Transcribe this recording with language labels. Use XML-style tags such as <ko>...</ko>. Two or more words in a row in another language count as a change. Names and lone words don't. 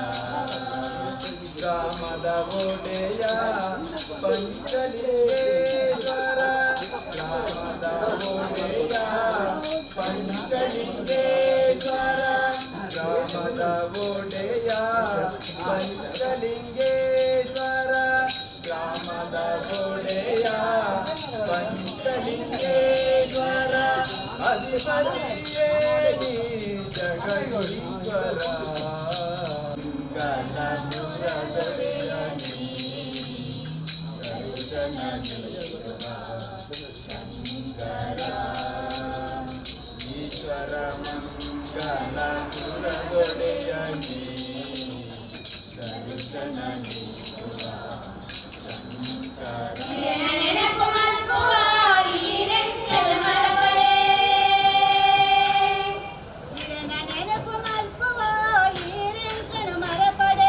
<kn>ಗ್ರಾಮದ ಒಡೆಯ ಪಂಚಲಿಂಗೇಶ್ವರ, ಗ್ರಾಮದ ಒಡೆಯ ಪಂಚಲಿಂಗೇಶ್ವರ, ಗ್ರಾಮದ ಒಡೆಯ ಪಂಚಲಿಂಗೇಶ್ವರ, ಗ್ರಾಮದ ಒಡೆಯ ಪಂಚಲಿಂಗೇಶ್ವರ, ಅಧಿಪತಿಯೇ ನೀ ಜಗದೀಶ್ವರ. ಗಣಪುರ ದೊರೆಯ ನೀ ದರ್ಶನ ನೀಡುವ ಶಂಕರ. ಈಶ್ವರ ಮಂಗಲ ಪುರ ದೊರೆಯ ನೀ ದರ್ಶನ ನೀಡುವ ಶಂಕರ.</kn> <tcy>ನೆನಪು ಮಲ್ಕುವ ಈ ರೆಂಕಲ ಮರಪಡೆ, ನೆನಪು ಮಲ್ಕುವ ಈ ರೆಂಕಲ ಮರಪಡೆ.</tcy>